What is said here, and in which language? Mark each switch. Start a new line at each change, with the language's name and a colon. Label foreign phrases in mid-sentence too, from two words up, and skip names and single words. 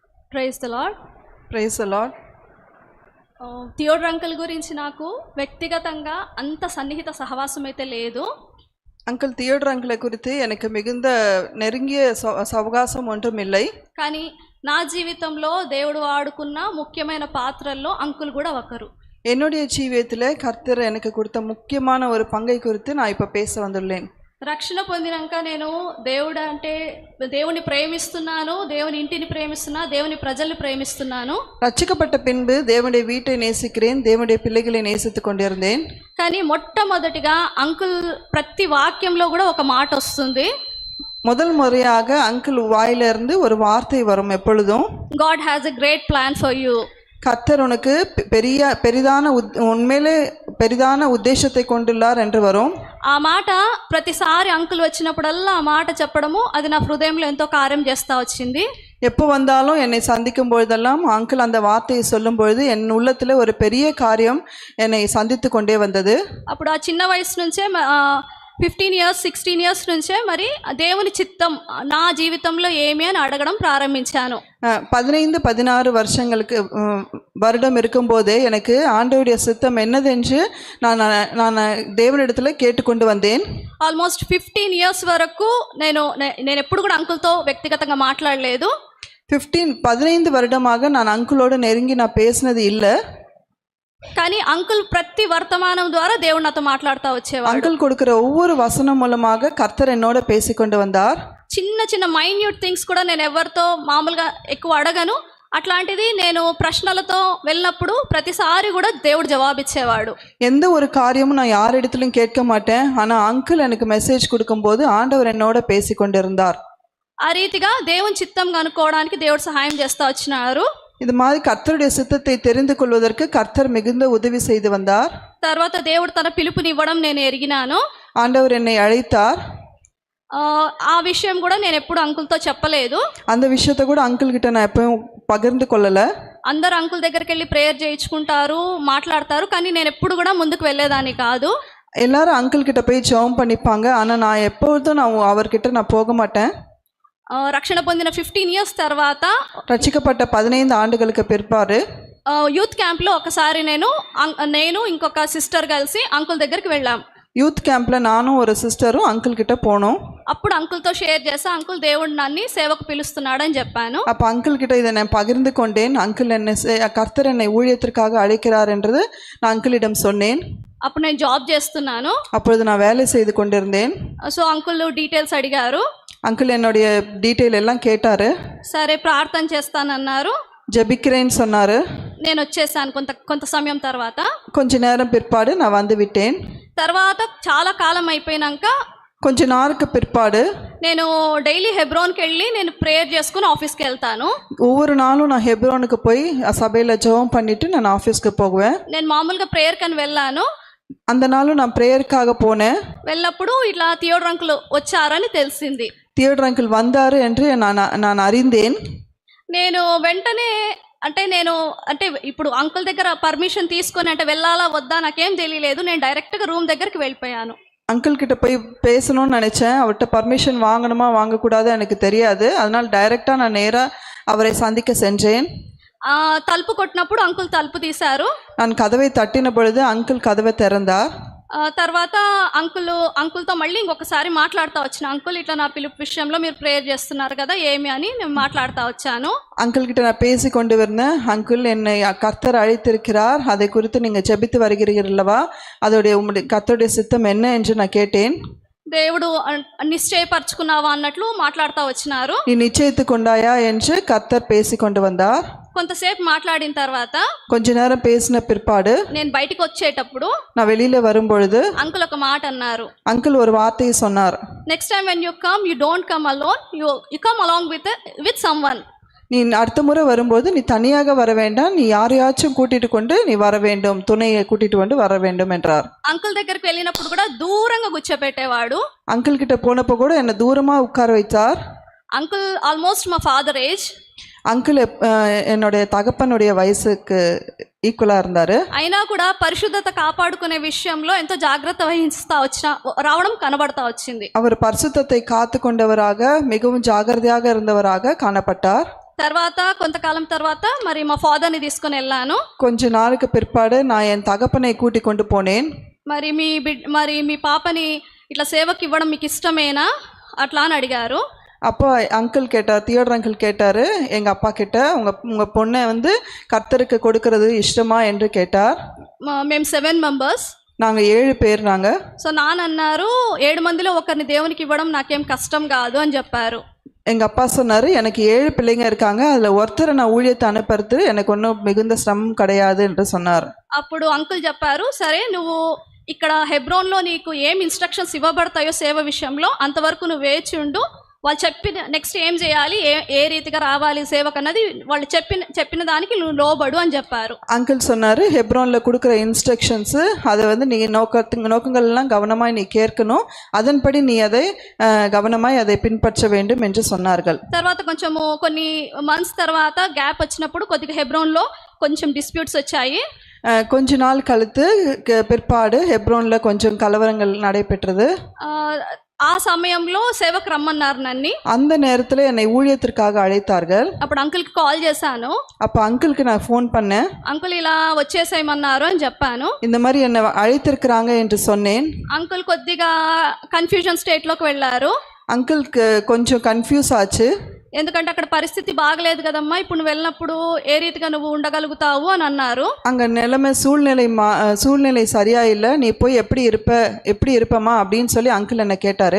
Telugu: ప్రైజ్ ద లార్డ్. ప్రైజ్ ద లార్డ్. థియోడర్ అంకుల్ గురించి నాకు వ్యక్తిగతంగా అంత సన్నిహిత సహవాసం అయితే లేదు.
Tamil: అంకుల్ థియోడర్ అంకుల్ குறித்து எனக்கு மிகுந்த நெருங்கிய சவகாசம் ஒன்றும் இல்லை.
Telugu: కానీ నా జీవితంలో దేవుడు వాడుకున్న ముఖ్యమైన పాత్రల్లో అంకుల్ కూడా ఒకరు.
Tamil: என்னுடைய ஜீவியத்தில் கர்த்தர் எனக்கு கொடுத்த முக்கியமான ஒரு பங்கை குறித்து நான் இப்போ பேச வந்துள்ளேன்.
Telugu: రక్షణ పొందినాక నేను దేవుని ప్రేమిస్తున్నాను, దేవుని ఇంటిని ప్రేమిస్తున్నా, దేవుని ప్రజల్ని ప్రేమిస్తున్నాను.
Tamil: ரட்சிக்கப்பட்ட பின்பு தேவனுடைய வீட்டை நேசிக்கிறேன், தேவனுடைய பிள்ளைகளை நேசித்துக் கொண்டிருந்தேன்.
Telugu: కానీ మొట్టమొదటిగా అంకుల్ ప్రతి వాక్యంలో కూడా ఒక మాట వస్తుంది.
Tamil: முதல் முறையாக அங்கிள் வாயிலிருந்து ஒரு வார்த்தை வரும் எப்பொழுதும்,
English: God has a great plan for you.
Tamil: கர்த்தர் உனக்கு உண்மையிலே பெரிதான உத்தேசத்தை கொண்டுள்ளார் என்று வரும்.
Telugu: ఆ మాట ప్రతిసారి అంకుల్ వచ్చినప్పుడల్లా ఆ మాట చెప్పడము అది నా హృదయంలో ఎంతో కార్యం చేస్తా వచ్చింది.
Tamil: எப்போ வந்தாலும் என்னை சந்திக்கும் பொழுதெல்லாம் அங்கிள் அந்த வார்த்தையை சொல்லும் பொழுது என் உள்ளத்தில் ஒரு பெரிய காரியம் என்னை சந்தித்து கொண்டே வந்தது.
Telugu: అప్పుడు ఆ చిన్న వయసు నుంచే 15 years 16 years నుంచే మరి దేవుని చిత్తం నా జీవితంలో ఏమి అని అడగడం ప్రారంభించాను.
Tamil: 15-16 வருடம் இருக்கும்போதே எனக்கு ஆண்டவருடைய சித்தம் என்னதென்று நான் தேவனிடத்தில் கேட்டுக்கொண்டு வந்தேன்.
Telugu: ఆల్మోస్ట్ 15 years వరకు నేను ఎప్పుడు కూడా అంకుల్తో వ్యక్తిగతంగా మాట్లాడలేదు.
Tamil: 15 வருடமாக நான் அங்கிளோடு நெருங்கி நான் பேசினது இல்லை.
Telugu: కానీ అంకుల్ ప్రతి వర్తమానం ద్వారా దేవుడు నాతో మాట్లాడుతూ వచ్చేవాడు.
Tamil: అంకుల్ கொடுக்கிற ஒவ்வொரு வசனம் மூலமாக கர்த்தர் என்னோட பேசிக்கொண்டு வந்தார்.
Telugu: చిన్న చిన్న
English: minute things
Telugu: కూడా నేను ఎవరితో మామూలుగా ఎక్కువ అడగను. అట్లాంటిది నేను ప్రశ్నలతో వెళ్ళినప్పుడు ప్రతిసారి కూడా దేవుడు జవాబిచ్చేవాడు.
Tamil: எந்த ஒரு காரியமும் நான் யார் இடத்துலையும் கேட்க மாட்டேன். ஆனால் அங்கிள் எனக்கு மெசேஜ் கொடுக்கும்போது ஆண்டவர் என்னோட பேசிக்கொண்டிருந்தார்.
Telugu: ఆ రీతిగా దేవుని చిత్తం కనుక్కోవడానికి దేవుడు సహాయం చేస్తూ వచ్చినారు.
Tamil: இது மாதிரி கர்த்தருடைய சித்தத்தை தெரிந்து கொள்வதற்கு கர்த்தர் மிகுந்த உதவி செய்து வந்தார்.
Telugu: తర్వాత దేవుడు తన పిలుపునివ్వడం నేను ఎరిగినాను.
Tamil: ஆண்டவர் என்னை அழைத்தார்.
Telugu: ఆ విషయం కూడా నేను ఎప్పుడు అంకుల్తో చెప్పలేదు.
Tamil: அந்த விஷயத்தை கூட அங்கிள் கிட்ட நான் எப்பவும் பகிர்ந்து கொள்ளல.
Telugu: అందరు అంకుల్ దగ్గరికి వెళ్ళి ప్రేయర్ చేయించుకుంటారు, మాట్లాడతారు, కానీ నేను ఎప్పుడు కూడా ముందుకు వెళ్ళేదాన్ని కాదు.
Tamil: எல்லாரும் அங்கிள் கிட்ட போய் ஜெபம் பண்ணிப்பாங்க, ஆனால் நான் எப்பொழுதும் அவர்கிட்ட நான் போக மாட்டேன்.
Telugu: రక్షణ పొందిన 15 years తర్వాత,
Tamil: ரட்சிக்கப்பட்ட 15 ஆண்டுகளுக்கு பிற்பாடு
Telugu: యూత్ క్యాంప్లో ఒకసారి నేను ఇంకొక సిస్టర్ కలిసి అంకుల్ దగ్గరికి వెళ్ళాం.
Tamil: యూత్ క్యాంప్లో నాను ఒక సిస్టరు అంకుల్ కిட்ட పోనోం.
Telugu: అప్పుడు అంకుల్తో షేర్ చేసి అంకుల్ దేవుడు నన్ను సేవకు పిలుస్తున్నాడని చెప్పాను.
Tamil: அப்போ அங்கிள் கிட்ட இதை நான் பகிர்ந்து கொண்டேன். அங்கிள் கர்த்தர் என்னை ஊழியத்திற்காக அழைக்கிறார் என்றது நான் அங்கிளிடம் சொன்னேன்.
Telugu: అప్పుడు నేను జాబ్ చేస్తున్నాను.
Tamil: அப்பொழுது நான் வேலை செய்து கொண்டிருந்தேன்.
Telugu: సో అంకుల్ డీటెయిల్స్ అడిగారు.
Tamil: அங்கிள் என்னுடைய டீட்டெயில் எல்லாம் கேட்டாரு.
Telugu: సరే ప్రార్థన చేస్తానన్నారు.
Tamil: ஜெபிக்கிறேன்னு சொன்னாரு.
Telugu: నేను వచ్చేసాను కొంత సమయం తర్వాత.
Tamil: கொஞ்ச நேரம் பிற்பாடு நான் வந்து விட்டேன்.
Telugu: తర్వాత చాలా కాలం అయిపోయినాక
Tamil: కొంచె நாளுக்கு பிற்பாடு
Telugu: నేను డైలీ హెబ్రోన్కి వెళ్ళి నేను ప్రేయర్ చేసుకుని ఆఫీస్కి వెళ్తాను.
Tamil: ஒவ்வொரு நாளும் நான் ஹெப்ரோனுக்கு போய் சபையில் ஜெபம் பண்ணிட்டு நான் ஆஃபீஸ்க்கு போவேன்.
Telugu: నేను మామూలుగా ప్రేయర్ కని వెళ్ళాను.
Tamil: அந்த நாளும் நான் ப்ரேயருக்காக போனேன்.
Telugu: వెళ్ళినప్పుడు ఇట్లా థియోడర్ అంకుల్ వచ్చారని తెలిసింది.
Tamil: థియోడర్ అంకుల్ வந்தாரு என்று நான் அறிந்தேன்.
Telugu: నేను వెంటనే అంటే ఇప్పుడు అంకుల్ దగ్గర పర్మిషన్ తీసుకొని అంటే వెళ్ళాలా వద్దా నాకేం తెలియలేదు. నేను డైరెక్ట్గా రూమ్ దగ్గరికి వెళ్ళిపోయాను.
Tamil: அங்கிள் கிட்ட போய் பேசணும்னு நினச்சேன். அவர்கிட்ட பர்மிஷன் வாங்கணுமா வாங்கக்கூடாது எனக்கு தெரியாது. அதனால் டைரெக்டாக நான் நேராக அவரை சந்திக்க சென்றேன்.
Telugu: తలుపు కొట్టినప్పుడు అంకుల్ తలుపు తీశారు.
Tamil: நான் கதவை தட்டின பொழுது அங்கிள் கதவை திறந்தார்.
Telugu: తర్వాత అంకుల్తో మళ్ళీ ఇంకొకసారి మాట్లాడుతూ వచ్చిన అంకుల్ ఇట్లా నా పిలుపు విషయంలో మీరు ప్రేయర్ చేస్తున్నారు కదా ఏమి అని నేను మాట్లాడుతూ వచ్చాను.
Tamil: அங்கிள் கிட்ட நான் பேசி கொண்டு வந்தேன். அங்கிள் என்னை கர்த்தர் அழைத்திருக்கிறார், அதை குறித்து நீங்கள் ஜெபித்து வருகிறீர்களவா, அதோடைய கர்த்தருடைய சித்தம் என்ன என்று நான் கேட்டேன்.
Telugu: దేవుడు నిశ్చయపరచుకున్నావా అన్నట్లు మాట్లాడుతూ వచ్చినారు.
Tamil: நீ நிச்சயித்து கொண்டாயா என்று கர்த்தர் பேசி கொண்டு வந்தார்.
Telugu: కొంతసేపు మాట్లాడిన తర్వాత
Tamil: கொஞ்ச நேரம் பேசின பிற்பாடு
Telugu: నేను బయటికి వచ్చేటప్పుడు
Tamil: நான் வெளியில வரும்பொழுது
Telugu: అంకుల్ ఒక మాట అన్నారు.
Tamil: అంకుల్ ஒரு வார்த்தையை சொன்னார்.
English: next time when you come you don't come alone, you come along with someone.
Tamil: நீ அடுத்த முறை வரும்போது நீ தனியாக வர வேண்டாம், நீ யாரையாச்சும் கூட்டிட்டு கொண்டு நீ வர வேண்டும், துணையை கூட்டிட்டு கொண்டு வர வேண்டும் என்றார்.
Telugu: అంకుల్ దగ్గరికి వెళ్ళినప్పుడు కూడా దూరంగా కూర్చోబెట్టేవాడు.
Tamil: అంకుల్ கிட்ட போனப்போ கூட என்ன தூரமா உட்கார வைத்தார்.
Telugu: అంకుల్ ఆల్మోస్ట్ మా ఫాదర్ ఏజ్.
Tamil: అంకుల్ என்னுடைய தகப்பனுடைய வயசுக்கு ఈక్వల్గా இருந்தாరు.
Telugu: అయినా కూడా పరిశుద్ధత కాపాడుకునే విషయంలో ఎంతో జాగ్రత్త వహిస్తా రావడం కనబడతా వచ్చింది.
Tamil: அவர் பரிசுத்தத்தை காத்து கொண்டவராக மிகவும் ஜாகிரதையாக இருந்தவராக காணப்பட்டார்.
Telugu: తర్వాత కొంతకాలం తర్వాత మరి మా ఫాదర్ని తీసుకొని వెళ్ళాను.
Tamil: கொஞ்ச நாளுக்கு பிற்பாடு நான் என் தகப்பனை கூட்டிக் கொண்டு போனேன்.
Telugu: మరి మీ పాపని ఇట్లా సేవకి ఇవ్వడం మీకు ఇష్టమేనా అట్లా అని అడిగారు.
Tamil: அப்போ அங்கிள் கேட்டார், தியோடர் அங்கிள் கேட்டார் எங்கள் அப்பா கிட்ட, உங்கள் பொண்ணை வந்து கர்த்தருக்கு கொடுக்கறது இஷ்டமா என்று கேட்டார்.
Telugu: మేము 7 మెంబర్స్,
Tamil: நாங்கள் 7 பேர். நாங்கள்
Telugu: సో నాన్న అన్నారు 7 మందిలో ఒకరిని దేవునికి ఇవ్వడం నాకేం కష్టం కాదు అని చెప్పారు.
Tamil: எங்கள் அப்பா சொன்னார், எனக்கு 7 பிள்ளைங்க இருக்காங்க, அதில் ஒருத்தரை நான் ஊழியத்தை அனுப்புறது எனக்கு ஒன்றும் மிகுந்த சிரமம் கிடையாது என்று சொன்னார்.
Telugu: అప్పుడు అంకుల్ చెప్పారు, సరే నువ్వు ఇక్కడ హెబ్రోన్లో నీకు ఏం ఇన్స్ట్రక్షన్స్ ఇవ్వబడతాయో సేవ విషయంలో అంతవరకు నువ్వు వేచి ఉండు, వాళ్ళు చెప్పిన నెక్స్ట్ ఏం చేయాలి, ఏ రీతిగా రావాలి సేవకు అన్నది వాళ్ళు చెప్పిన దానికి నువ్వు లోబడు అని చెప్పారు.
Tamil: அங்கிள் சொன்னார், ஹெப்ரோனில் கொடுக்குற இன்ஸ்ட்ரக்ஷன்ஸு அதை வந்து நீ நோக்கங்கள்லாம் கவனமாய் நீ கேட்கணும், அதன்படி நீ அதை கவனமாய் அதை பின்பற்ற வேண்டும் என்று சொன்னார்கள்.
Telugu: తర్వాత కొంచెము కొన్ని మంత్స్ తర్వాత గ్యాప్ వచ్చినప్పుడు కొద్దిగా హెబ్రోన్లో కొంచెం డిస్ప్యూట్స్ వచ్చాయి.
Tamil: கொஞ்ச நாள் கழித்து பிற்பாடு ஹெப்ரோனில் கொஞ்சம் கலவரங்கள் நடைபெற்றது.
Telugu: ఆ సమయంలో సేవకు రమ్మన్నారు నన్ను.
Tamil: அந்த நேரத்தில் என்னை ஊழியத்திற்காக அழைத்தார்கள்.
Telugu: అప్పుడు అంకుల్కి కాల్ చేశాను.
Tamil: அப்போ அங்கிளுக்கு நான் ஃபோன் பண்ணேன்.
Telugu: అంకుల్ ఇలా వచ్చేసేయమన్నారు అని చెప్పాను.
Tamil: இந்த மாதிரி என்னை அழைத்திருக்கிறாங்க என்று சொன்னேன்.
Telugu: అంకుల్ కొద్దిగా కన్ఫ్యూజన్ స్టేట్లోకి వెళ్ళారు.
Tamil: அங்கிளுக்கு கொஞ்சம் கன்ஃப்யூஸ் ఆச்சு.
Telugu: ఎందుకంటే అక్కడ పరిస్థితి బాగలేదు కదమ్మా, ఇప్పుడు నువ్వు వెళ్ళినప్పుడు ఏ రీతిగా నువ్వు ఉండగలుగుతావు అని అన్నారు.
Tamil: அங்கே நிலைமை சூழ்நிலை சரியா இல்லை, நீ போய் எப்படி இருப்பமா அப்படின்னு சொல்லி அங்கிள் என்னை கேட்டாரு.